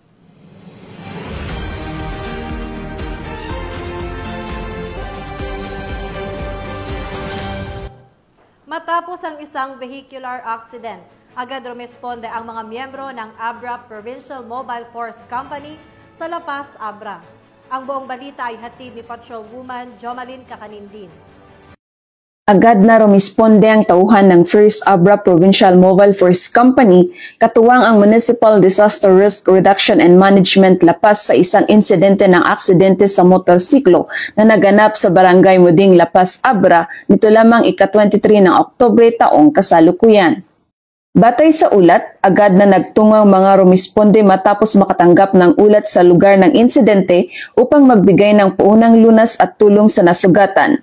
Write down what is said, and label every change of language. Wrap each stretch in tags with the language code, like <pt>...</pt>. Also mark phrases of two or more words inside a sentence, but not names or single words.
<tl>Matapos ang isang vehicular accident, agad rumisponde ang mga miyembro ng Abra Provincial Mobile Force Company sa La Paz, Abra. Ang buong balita ay hatid ni Patrolwoman Jomalyn Kakanindin. Agad na rumisponde ang tauhan ng First Abra Provincial Mobile Force Company, katuwang ang Municipal Disaster Risk Reduction and Management La Paz sa isang insidente ng aksidente sa motorsiklo na naganap sa Barangay Muding, La Paz, Abra, nito lamang ika-23 ng Oktubre taong kasalukuyan. Batay sa ulat, agad na nagtungo ang mga rumisponde matapos makatanggap ng ulat sa lugar ng insidente upang magbigay ng paunang lunas at tulong sa nasugatan.</tl>